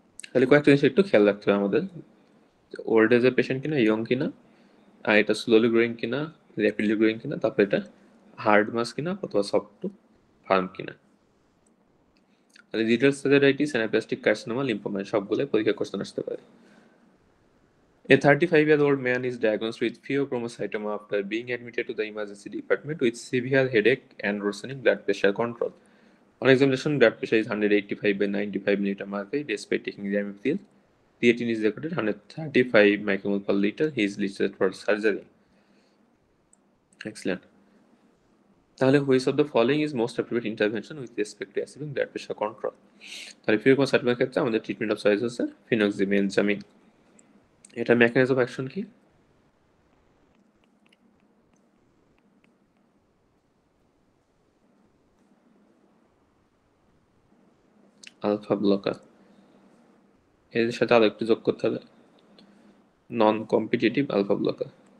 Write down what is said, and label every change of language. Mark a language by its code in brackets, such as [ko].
[bn] তাহলে কয়েকটা জিনিস একটু খেয়াল রাখতে হবে আমাদের, ওল্ড এজের পেশেন্ট কিনা, ইয়ং কিনা, আর এটা স্লোলি গ্রোয়িং কিনা, র্যাপিডলি গ্রোয়িং কিনা, তারপর এটা হার্ড মাস কিনা অথবা সফট টু ফার্ম কিনা। তাহলে jitter cellulitis, anaplastic carcinoma, lymphoma সবগুলো পরীক্ষা কোশ্চেন আসতে পারে। [en] A 35-year-old man is diagnosed with pheochromocytoma after being admitted to the emergency department with severe headache and worsening blood pressure control. On examination, blood pressure is 185/95 millimeter mercury despite taking Ramiptil. Creatinine is recorded 135 micromole per liter. He is listed for surgery. Excellent. তাহলে which of the following is most appropriate intervention with respect to achieving blood pressure control? [bn] তাহলে pheochromocytoma ক্ষেত্রে আমাদের treatment of choice হচ্ছে ফিনোক্সিমেনজামিন। এটা mechanism of action কি? Alpha blocker. এর সাথে আরো একটু যোগ করতে হবে, নন কম্পিটিটিভ আলফা ব্লকার।